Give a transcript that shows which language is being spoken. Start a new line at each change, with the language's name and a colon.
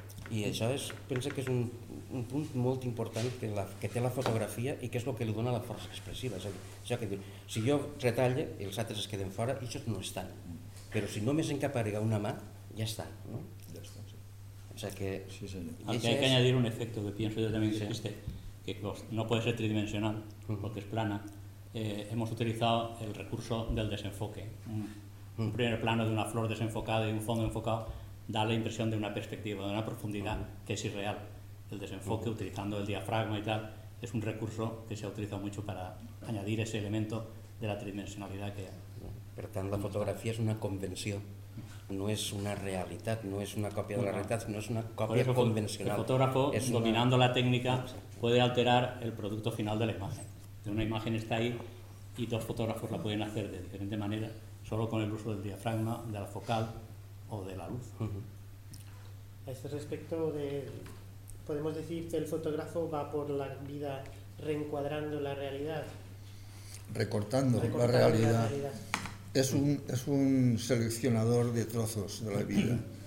Catalan: I això és, penso que és un punt molt important que té la fotografia i que és el que li dona la força expressiva. És a dir, això que diu, si jo retalle, els altres es queden fora, i això no està. Però si només encaparega una mà, ja està. No? Ja està, sí.
Spanish: O sea que, sí, sí, sí. Aquí hay que añadir un efecto que pienso yo también que existe, que no puede ser tridimensional porque es plana. Hemos utilizado el recurso del desenfoque. Un primer plano de una flor desenfocada y un fondo enfocado da la impresión de una perspectiva, de una profundidad que es irreal. El desenfoque utilizando el diafragma y tal es un recurso que se ha utilizado mucho para añadir ese elemento de la tridimensionalidad que hay. Por tanto, la fotografía es una convención.
Catalan: No és una realitat, no és una còpia de la realitat, no és una còpia convencional. El fotògrafo, dominant la tècnica, pot alterar el producte final de la imatge. Una imatge està ahí i dos fotògrafos la poden fer de diferent manera,
Spanish: solo con el uso del diafragma, de la focal o de la luz. A este respecto, podemos decir que el fotógrafo va por la vida reencuadrando la realidad. Recortando la realidad. Es un seleccionador de trozos de la vida.